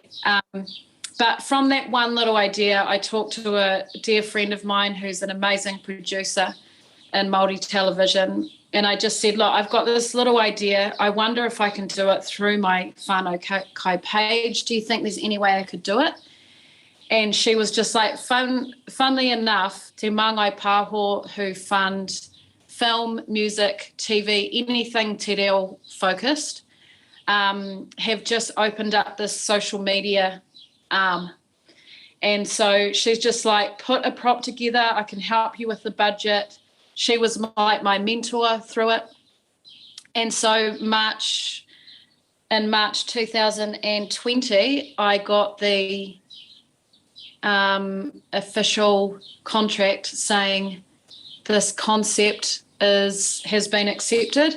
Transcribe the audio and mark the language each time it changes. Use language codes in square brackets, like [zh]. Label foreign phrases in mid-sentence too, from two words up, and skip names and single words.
[en] But from that one little idea, I talked to a dear friend of mine who's an amazing producer in Māori television, and I just said, look, I've got this little idea. I wonder if I can do it through my Whānau Kai page. Do you think there's any way I could do it? And she was just like, funnily enough, Te Māngai Pāho, who fund film, music, TV, anything [mi] te reo [en] focused, have just opened up this social media arm. And so she's just like, put a prop together. I can help you with the budget. She was my mentor through it. And so in March 2020, I got the official contract saying this concept has been accepted.